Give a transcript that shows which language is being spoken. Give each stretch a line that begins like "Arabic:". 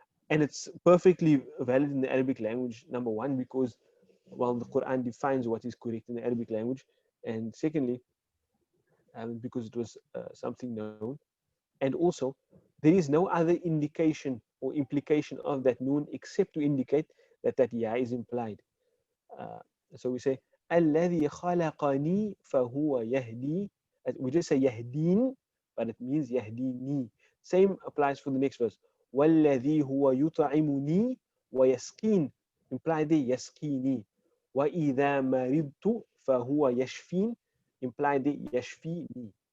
English: And it's perfectly valid in the Arabic language, number one, because, well, the Quran defines what is correct in the Arabic language. And secondly, because it was something known. And also, there is no other indication or implication of that noon except to indicate that that ya is implied. So we say,
Arabic: الذي خلقني فهو يهدي.
English: We just say
Arabic: يهدين,
English: but it means
Arabic: يهديني.
English: Same applies for the next verse.
Arabic: والذي هو يطعمني ويسقين.
English: Implied there,
Arabic: يسقيني. وإذا مرضت فهو يشفين.
English: Implied there,
Arabic: يشفيني.